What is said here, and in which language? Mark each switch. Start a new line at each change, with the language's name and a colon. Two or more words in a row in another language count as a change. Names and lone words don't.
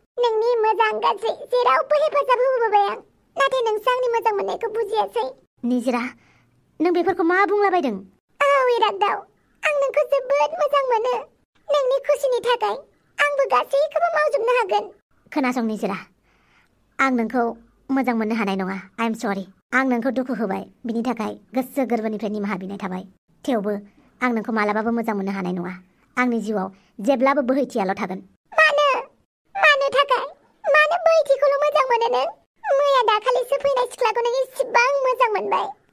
Bodo: नोंनि मोजां गाज्रि जेरावबो हेफाजाब होबोबाय आं। नाथाय नोंसो आंनि मोजां मोननायखौ बुजियासै। निजिरा, नों बेफोरखौ मा बुंलाबायदों? औ इराग्दाव, आं नोंखौ जोबोद मोजां मोनो। नोंनि खुसिनि थाखाय आंबो गासैखौबो मावजोबनो हागोन। खोनासं निजिरा, आं नोंखौ मोजां मोननो हानाय नङा।
English: I am sorry।
Bodo: आं नोंखौ दुखु होबाय, बिनि थाखाय गोसो गोरबोनिफ्राय निमाहा बिनाय थाबाय। थेवबो आं नोंखौ मालाबाबो मोजां मोननो हानाय नङा। आंनि जिउआव जेब्लाबो बोहैथियाल' थागोन। मानो? मानो थाखाय? मानो बोहैथिखौल' मोजां मोनो नों? मैया दाखालिसो फैनाय सिख्लाखौ नों इसिबां मोजां मोनबाय।